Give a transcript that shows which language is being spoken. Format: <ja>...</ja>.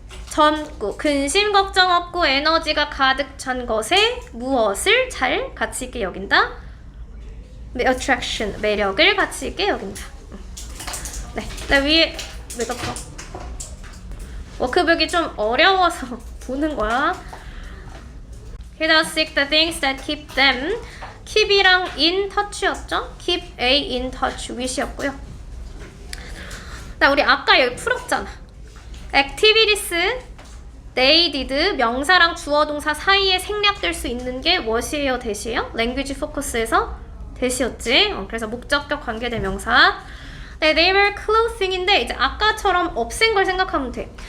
<ko>젊고 근심 걱정 없고 에너지가 가득 찬 것에 무엇을 잘 가치 있게 여긴다? 네, attraction, 매력을 가치 있게 여긴다. 네, 위에 왜 덮어? 워크북이 좀 어려워서 보는 거야.</ko> <en>He does seek the things that keep them. keep이랑 in touch였죠? keep A in touch with이었고요.</en> <ko>나 우리 아까 여기 풀었잖아.</ko> <en>activities they did</en> <ko>명사랑 주어 동사 사이에 생략될 수 있는 게 무엇이에요? 대시예요? language focus에서 대시였지. 그래서 목적격 관계대명사. 네,</ko> <en>they were clothing</en> <ko>인데 이제 아까처럼 없앤 걸 생각하면 돼.</ko>